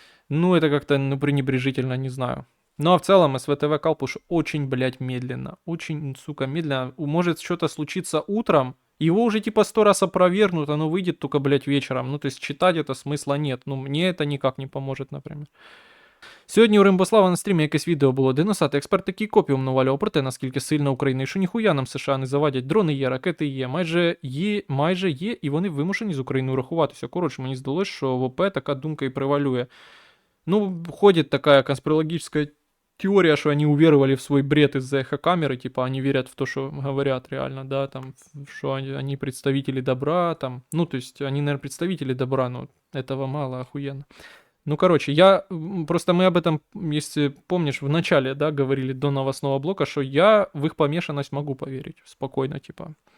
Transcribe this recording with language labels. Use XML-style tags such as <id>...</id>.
<ru>Ну, это как-то, ну, пренебрежительно, не знаю. Ну, а в целом СВТВ Калпуш очень, блядь, медленно. Очень, сука, медленно. Может что-то случиться утром, его уже типа 100 раз опровергнут, оно выйдет только, блядь, вечером. Ну, то есть читать это смысла нет. Ну, мне это никак не поможет, например.</ru> <uk>Сьогодні у Римбослава на стрімі якесь відео було, де носати експерт такий копіум навалював про те, наскільки сильна Україна, і що ніхуя нам США не завадять. Дрони є, ракети є, майже є, і вони вимушені з Україною рахуватися. Коротше, мені здалось, що в ОП така думка і превалює.</uk> <ru>Ну, ходит такая конспирологическая теория, что они уверовали в свой бред из-за эхокамеры, типа они верят в то, что говорят реально, да, там, что они представители добра, там, ну, то есть они, наверное, представители добра, но этого мало, охуенно. Ну, короче, просто мы об этом, если помнишь, в начале, да, говорили до новостного блока, что я в их помешанность могу поверить, спокойно, типа.</ru>